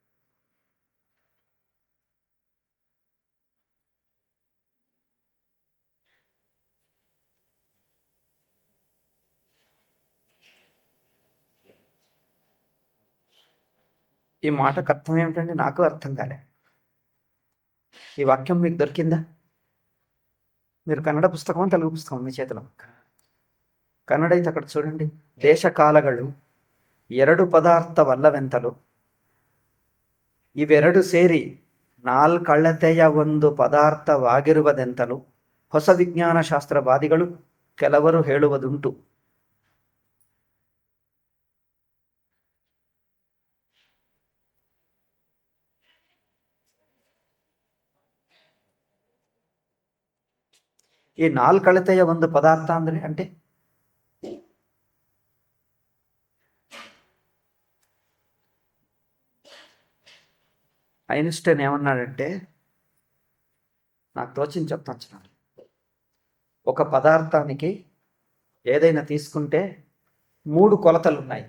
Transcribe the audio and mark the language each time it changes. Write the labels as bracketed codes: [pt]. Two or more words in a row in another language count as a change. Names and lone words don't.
[te] ఈ మాటకు అర్థం ఏమిటండి? నాకు అర్థం కాలే. ఈ వాక్యం మీకు దొరికిందా? మీరు కన్నడ పుస్తకం, తెలుగు పుస్తకం మీ చేతిలో? కన్నడ అయితే అక్కడ చూడండి. [kn] ದೇಶಕಾಲಗಳು 2 ಪದಾರ್ಥವಲ್ಲವೆಂತಲು ಇವೆರಡು ಸೇರಿ 4 1 ಪದಾರ್ಥವಾಗಿರುವುದೆಂತಲು ಹೊಸ ವಿಜ್ಞಾನ ಶಾಸ್ತ್ರವಾದಿಗಳು ಕೆಲವರು ಹೇಳುವುದುಂಟು. ಈ ನಾಲ್ಕಳತೆಯ ಒಂದು ಪದಾರ್ಥ [te] అంటే ఐన్స్టైన్ ఏమన్నాడంటే, నాకు తోచింది చెప్తాను. ఒక పదార్థానికి ఏదైనా తీసుకుంటే 3 కొలతలు ఉన్నాయి.